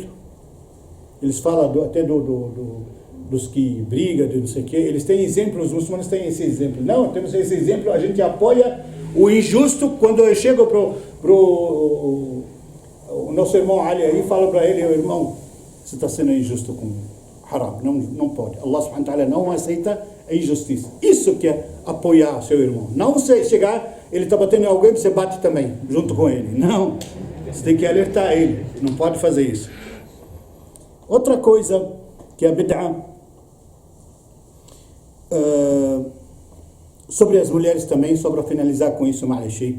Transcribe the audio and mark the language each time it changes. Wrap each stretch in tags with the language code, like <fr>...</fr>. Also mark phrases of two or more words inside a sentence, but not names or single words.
<pt>Eles falam até dos que brigam, de não sei o quê. Eles têm exemplo, os muçulmanos têm esse exemplo. Não, temos esse exemplo, a gente apoia o injusto. Quando eu chego o nosso irmão Ali aí, falo para ele: irmão, você está sendo injusto com haram, não pode. Allah</pt> <ar>سبحانه وتعالى</ar> <pt>não aceita a injustiça. Isso que é apoiar seu irmão. Não você chegar, ele está batendo em alguém, você bate também, junto com ele. Não, você tem que alertar ele, não pode fazer isso. Outra coisa que é bid'ah, sobre as mulheres também, só para finalizar com isso, Ma'aleshi.</pt>